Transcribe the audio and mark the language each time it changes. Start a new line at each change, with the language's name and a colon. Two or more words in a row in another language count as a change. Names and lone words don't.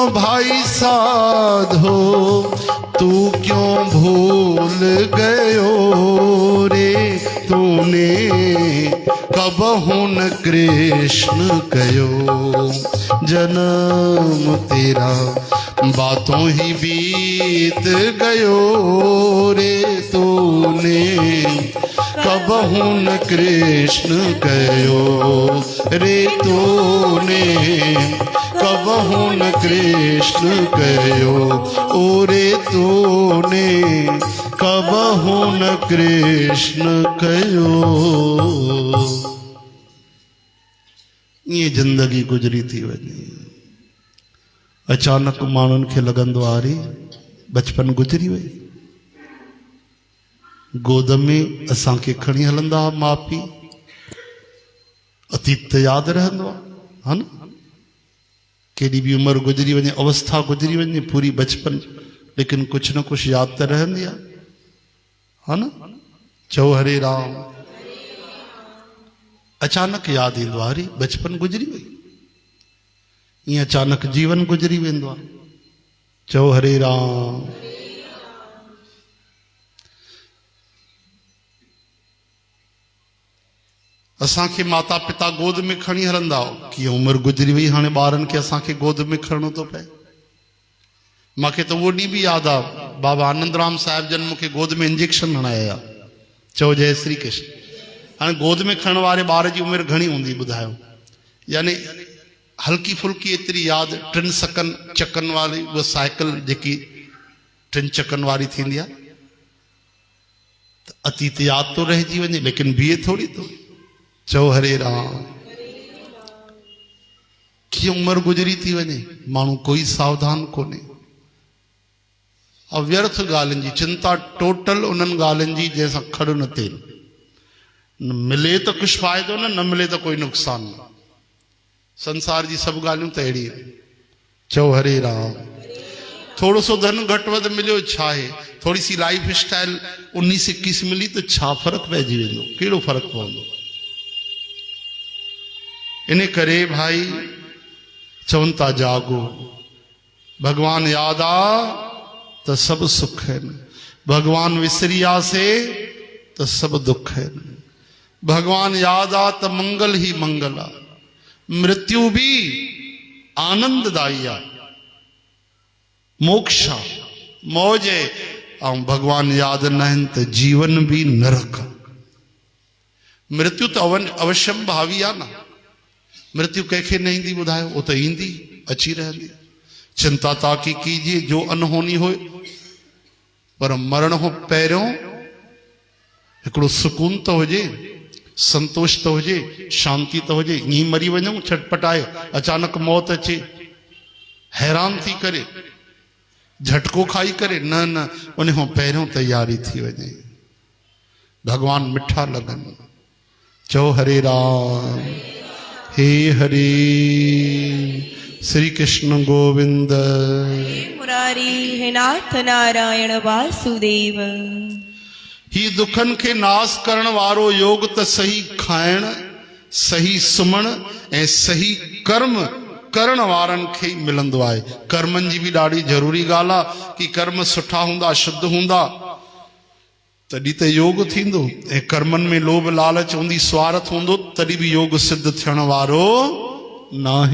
Hindi: भाई साधो, तू क्यों भूल गयो रे तूने कबहू न कृष्ण कयो। जन्म तेरा बातों ही बीत गयो रे तूने कबहू न कृष्ण कयो रे तूने कबहू न कृष्ण कयो ओ रे तूने कबहू न कृष्ण कयो। ये जिंदगी
Sindhi: गुजरी थी वञे। अचानक माण्हुनि खे लॻंदो आहे अरे बचपन गुजरी वई। गोद में असांखे खणी हलंदा हुआ माउ पीउ, अतीत यादि रहंदो आहे न। केॾी बि उमिरि गुजरी वञे, अवस्था गुजरी वञे, पूरी बचपन, लेकिन
Hindi: कुछ न कुछ
Sindhi: यादि त रहंदी आहे, हा न। चओ हरे राम। अचानक यादि ईंदो आहे अरे बचपन गुजरी वई। ईअं अचानक जीवन गुजरी वेंदो आहे। चओ हरे राम। असांखे माता पिता गोद में खणी हलंदा हो, कीअं उमिरि गुजरी वई, हाणे ॿारनि खे असांखे गोद में खणणो थो पए। मूंखे त उहो ॾींहुं बि यादि आहे, बाबा आनंदराम साहिब जन मूंखे गोद में इंजेक्शन हणाया। चओ जय श्री कृष्ण। हाणे गोद में खणण वारे ॿार जी उमिरि घणी हूंदी ॿुधायो? यानी हल्की फुल्की एतिरी यादि। 3 चकनि वारी उहा साइकिल जेकी 3 चकनि वारी थींदी आहे, त अतीत यादि तो रहिजी वञे, लेकिन बीहे थोरी थो। चओ हरे राम। कीअं उमिरि गुजरी थी वञे, माण्हू कोई सावधान कोन्हे। अव्यर्थ ॻाल्हियुनि जी चिंता, टोटल उन्हनि ॻाल्हियुनि जी जंहिंसां खड़ न थियनि। न मिले त कुझु फ़ाइदो न मिले त कोई नुक़सान न। संसार जी सभु ॻाल्हियूं त अहिड़ी आहिनि। चओ हरे राम। थोरो सो धन घटि वधि मिलियो छा आहे, थोरी सी
English: life style
Sindhi: 19-21 मिली त छा फ़र्क़ु पइजी वेंदो, कहिड़ो फ़र्क़ु पवंदो। इन करे भाई चवनि था जागो, भगवान याद आ त सभु सुख आहिनि, भगवान विसरियासे त सभु दुख आहिनि। भगवान याद आ त मंगल ही मंगल आ, मृत्यु भी आनंददाई आ, मोक्ष आ, मौज आहे। ऐं भगवान यादि न आहिनि त जीवन भी नरक। मृत्यु त अवश्यम भावी आहे न। मृत्यु कंहिंखे न ईंदी ॿुधायो, वो तो ईंदी, अची रहंदी।
Hindi: चिंता ताकी कीजिए जो अनहोनी हो,
Sindhi: पर मरण हो पहिरियों हिकिड़ो सुकून तो हुजे, संतोष तो हुजे, शांति तो हुजे। ईअं मरी वञूं छटपटाए, अचानक मौत अचे, हैरान थी करे, झटको खाई करे, न न, उन खां पहिरियों तैयारी थी वञे। भगवान मिठा लॻनि। चओ हरे राम। हे हरे श्री कृष्ण गोविंद। हे मुरारी हे नाथ नारायण वासुदेव। ही दुखन के नाश करण वारो योग त सही खाइण, सही सुमण ऐं सही कर्म करण वारनि खे मिलंदो आहे। कर्मनि जी बि ॾाढी ज़रूरी ॻाल्हि आहे कि कर्म सुठा हूंदा, शुद्ध हूंदा, तॾहिं त योग थींदो। ऐं कर्मनि में लोभ लालच हूंदी, स्वार्थ हूंदो, तॾहिं बि योग सिद्ध थियण वारो न आहे।